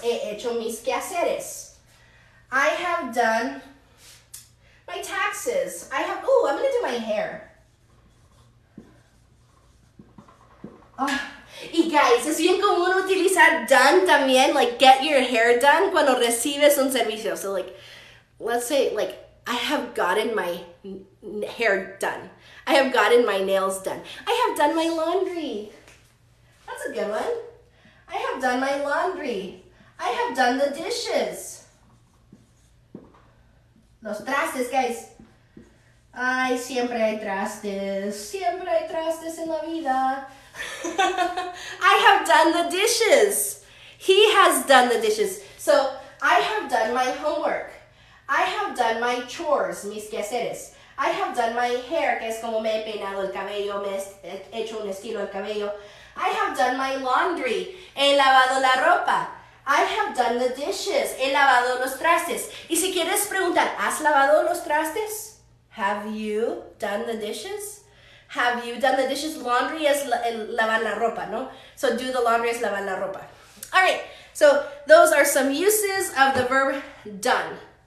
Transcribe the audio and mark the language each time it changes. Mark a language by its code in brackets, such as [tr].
[es] He hecho mis quehaceres. [en] I have done my taxes. I'm going to do my hair. [es] Y guys, es bien común utilizar done también, [en] like get your hair done [es] cuando recibes un servicio. [en] So like, let's say like, I have gotten my hair done. I have gotten my nails done. I have done my laundry. That's a good one. I have done my laundry. I have done the dishes. [es] Los trastes, guys. Ay, siempre hay trastes. Siempre hay trastes en la vida. [en] I have done the dishes. He has done the dishes. So, I have done my homework. I have done my chores, [es] mis quehaceres. [en] I have done my hair, [es] que es como me he peinado el cabello, me he hecho un estilo al cabello. [en] I have done my laundry. [es] He lavado la ropa. [en] I have done the dishes. [es] He lavado los trastes. Y si quieres preguntar, ¿has lavado los trastes? [en] Have you done the dishes? Have you done the dishes? [es] Laundry es lavar la ropa, ¿no? [en] So do the laundry [es] es lavar la ropa. [en] All right, so those are some uses of the verb done.